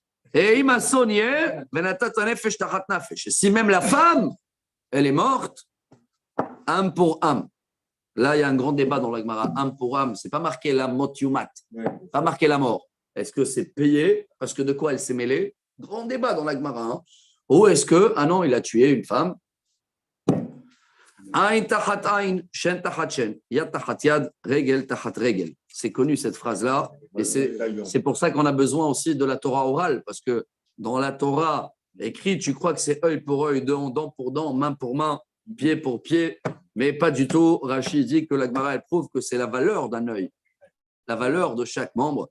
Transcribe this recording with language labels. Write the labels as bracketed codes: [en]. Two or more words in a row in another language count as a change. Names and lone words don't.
[fr] Et il m'a sonné, si même la femme, elle est morte, âme pour âme. Là, il y a un grand débat dans la Gemara. Âme pour âme, c'est pas marqué la [he] מות יומת, [fr] pas marqué la mort. Est-ce que c'est payé parce que de quoi elle s'est mêlée? Grand débat dans la Gemara. Hein? Ou est-ce que, ah non, il a tué une femme? [he] עין תחת עין שן תחת שן יד תחת יד רגל תחת רגל. [fr] C'est connu cette phrase-là. Et c'est pour ça qu'on a besoin aussi de la Torah orale, parce que dans la Torah écrite, tu crois que c'est œil pour œil, dent pour dent, main pour main, pied pour pied, mais pas du tout. Rachid dit que la Gemara, elle prouve que c'est la valeur d'un œil, la valeur de chaque membre.